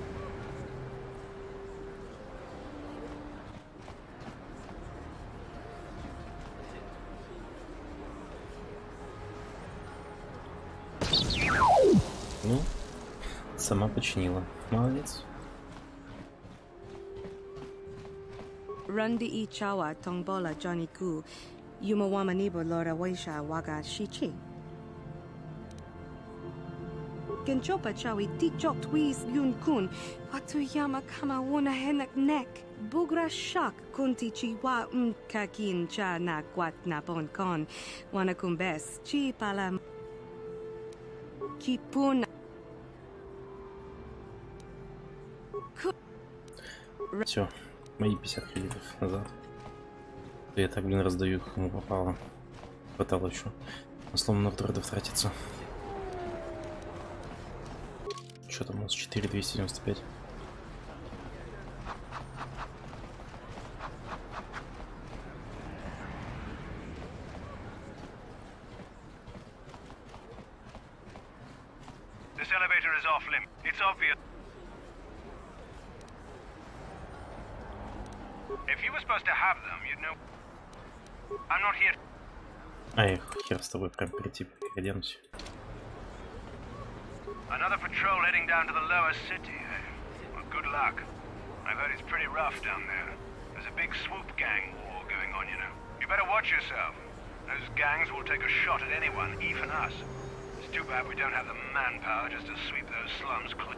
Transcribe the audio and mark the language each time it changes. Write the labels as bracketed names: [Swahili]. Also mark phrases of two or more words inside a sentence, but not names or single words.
[Russian] Ну, сама починила. Молодец. Rundi I chawa tongbola Johnny Gu. Yumawama nibo Lora Waisha Waga Shichi. Genchopa chawi tichok twis yun kun. Watuyama kama wona henak nek. Bugra shak kunti chiwa kakin cha na kwat na bon kon. Wana kumbes chi pala kipuna. Все, мои 50 кредитов назад. Я так, блин, раздаю, кому попало. Хватало еще. На сломанных дроидов тратится. Что там у нас? 4295. [English] This elevator is off limit. It's obvious. If you were supposed to have them, you'd know. I'm not here. [Russian] Ай, хер с тобой, прям перейти, переоденусь. [English] Another patrol heading down to the lower city, eh? Well, good luck. I've heard it's pretty rough down there. There's a big swoop gang war going on, you know. You better watch yourself. Those gangs will take a shot at anyone, even us. It's too bad we don't have the manpower just to sweep those slums clean.